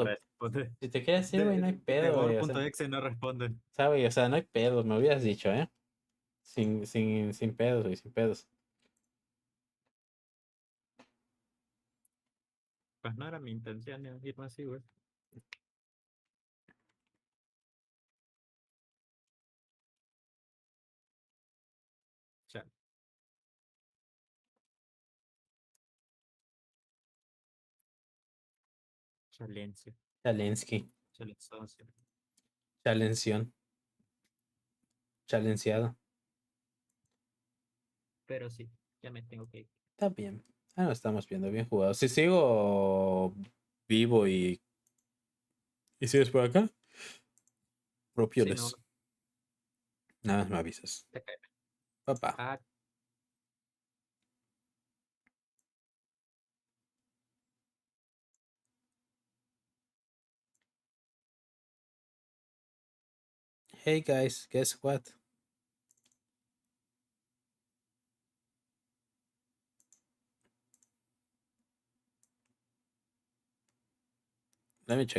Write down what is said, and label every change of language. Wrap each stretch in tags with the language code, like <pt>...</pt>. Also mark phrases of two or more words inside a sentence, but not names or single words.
<es>pedo. responde. Si te querías ir, güey, no hay pedo, güey. O sea, Devor.exe no responde. ¿sabes? O sea, no hay pedo. Me hubieras dicho, ¿eh? Sin pedos, güey, sin pedos. Pues no era mi intención irme así, güey. Cha- Chalencia. Chalensky. Chalenzoncia. Chalención. Chalenciado. Pero sí, ya me tengo que ir. Está bien. Ah, no estamos viendo bien jugado. Si sigo vivo y sigues por acá, Sí, no, propioles. Nada más me avisas. te cae. Papá. Ah,</es> <en>Hey guys, guess what? Let me check.</en>